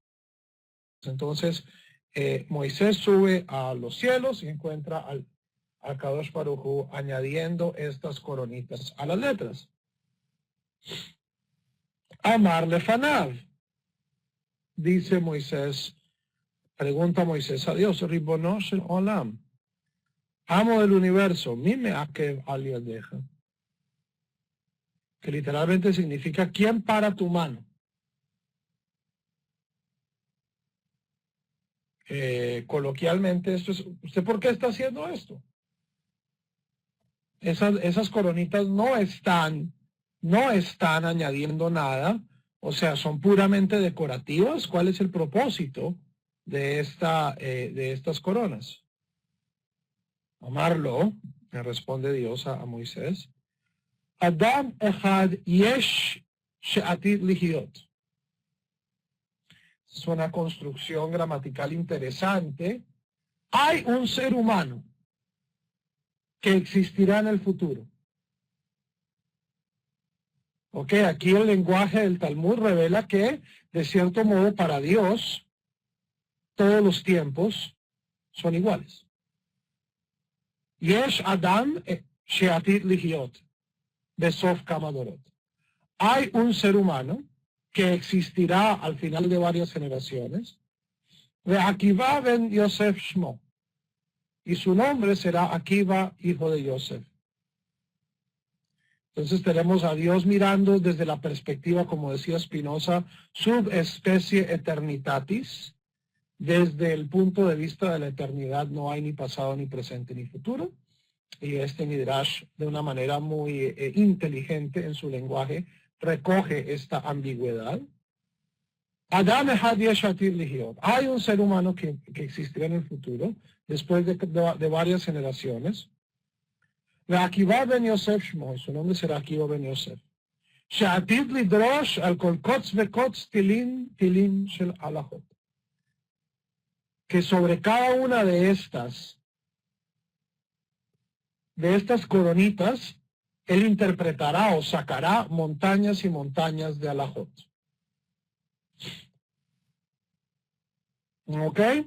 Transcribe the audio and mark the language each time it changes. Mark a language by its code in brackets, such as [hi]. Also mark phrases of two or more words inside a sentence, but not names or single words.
[es] Entonces, Moisés sube a los cielos y encuentra al [he] קדוש ברוך הוא [es] añadiendo estas coronitas a las letras. [he] אמר לפניו, [es] dice Moisés, pregunta Moisés a Dios, [he] רבונו של עולם, [es] amo del universo, [he] מי מעכב על ידך, [es] que literalmente significa ¿quién para tu mano? Coloquialmente esto es, ¿usted por qué está haciendo esto? Esas coronitas no están añadiendo nada, o sea, son puramente decorativas. ¿Cuál es el propósito de estas coronas? Amarlo, le responde Dios a Moisés. [he] אדם אחד יש שעתיד להיות. [es] Es una construcción gramatical interesante. Hay un ser humano que existirá en el futuro. Ok, aquí el lenguaje del Talmud revela que, de cierto modo, para Dios, todos los tiempos son iguales. [he] יש אדם שעתיד להיות בסוף כמה דורות. [es] Hay un ser humano que existirá al final de varias generaciones. [he] עקיבא בן יוסף שמו. [es] Y su nombre será Akiva, hijo de Yosef. Entonces tenemos a Dios mirando desde la perspectiva, como decía Spinoza, [la] subespecie eternitatis. [es] Desde el punto de vista de la eternidad no hay ni pasado, ni presente, ni futuro. Y este Midrash, de una manera muy inteligente en su lenguaje, recoge esta ambigüedad. [he] אדם אחד יש עתיד להיות. [es] Hay un ser humano que existirá en el futuro, después de varias generaciones. [he] עקיבא בן יוסף שמו, [es] su nombre será Akiva ben Yosef. [he] שעתיד לדרוש על כל קוץ וקוץ תילין של הלכות. [es] Que sobre cada una de estas coronitas, él interpretará o sacará montañas y montañas de alajot. ¿Ok?